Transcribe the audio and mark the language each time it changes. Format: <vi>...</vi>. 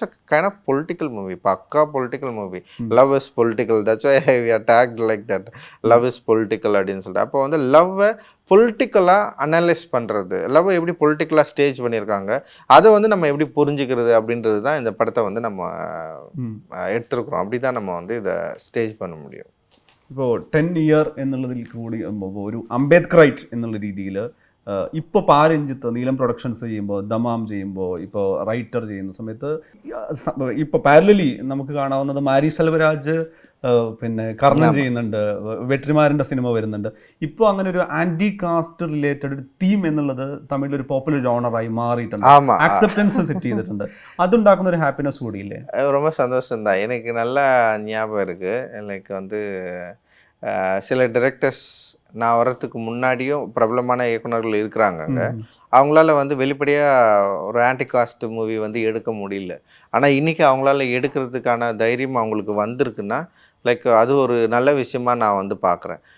<en>It's a kind of political movie, பக்கா political movie. Love is political, that's why we are tagged like that, love is political</en> <ta>அப்படின்னு சொல்லிட்டு. அப்போ வந்து லவ்வை பொலிட்டிக்கலாக அனலைஸ் பண்ணுறது, லவ்வை எப்படி பொலிட்டிக்கலாக ஸ்டேஜ் பண்ணியிருக்காங்க, அதை வந்து நம்ம எப்படி புரிஞ்சுக்கிறது அப்படின்றது தான் இந்த படத்தை வந்து நம்ம எடுத்துருக்குறோம். அப்படி தான் நம்ம வந்து இதை ஸ்டேஜ் பண்ண முடியும்.</ta> <ml>ഇപ്പോൾ 10 ഇയർ എന്നുള്ളതിൽ കൂടി ഒരു അംബേദ്കറൈറ്റ് എന്നുള്ള രീതിയിൽ ഇപ്പോൾ പാരഞ്ജിത്ത് നീലം പ്രൊഡക്ഷൻസ് ചെയ്യുമ്പോൾ, ദമാം ചെയ്യുമ്പോൾ, ഇപ്പോൾ റൈറ്റർ ചെയ്യുന്ന സമയത്ത് ഇപ്പോൾ പാരലലി നമുക്ക് കാണാവുന്നത് മാരി സെൽവരാജ് പിന്നെ കർണൻ ചെയ്യുന്നുണ്ട്, വെട്രിമാരൻ്റെ സിനിമ വരുന്നുണ്ട്. ഇപ്പോൾ അങ്ങനെ ഒരു ആൻറ്റി കാസ്റ്റ് റിലേറ്റഡ് ഒരു തീം എന്നുള്ളത് തമിഴിലൊരു പോപ്പുലർ ജോണറായി മാറിയിട്ടുണ്ട്, അക്സെപ്റ്റൻസ് സെറ്റ് ചെയ്തിട്ടുണ്ട്. അതുണ്ടാക്കുന്ന ഒരു ഹാപ്പിനെസ് കൂടിയില്ലേ?</ml> <ta>ரொம்ப சந்தோஷம் தான். எனக்கு நல்லா ஞாபகம் இருக்குது. லைக் வந்து சில டிரெக்டர்ஸ் நான் வர்றதுக்கு முன்னாடியும் பிரபலமான இயக்குநர்கள் இருக்கிறாங்க அங்கே. அவங்களால வந்து வெளிப்படையாக ஒரு ஆன்டி காஸ்ட் மூவி வந்து எடுக்க முடியல. ஆனால் இன்றைக்கி அவங்களால எடுக்கிறதுக்கான தைரியம் அவங்களுக்கு வந்திருக்குன்னா லைக் அது ஒரு நல்ல விஷயமா நான் வந்து பார்க்குறேன்.</ta>